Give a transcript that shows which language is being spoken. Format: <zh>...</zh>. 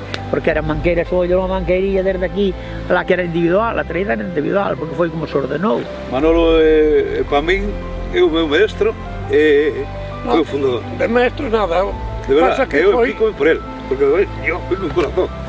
<gl>Porque eran manqueiras, ollo unha manqueirilla desde aquí, la que era individual, a traída era individual, porque foi como se ordenou. Manolo, para min, é o meu maestro, foi o fundador.</gl> <es>De maestro nada, de verdad, que eu explico por él, porque yo fui con corazón.</es>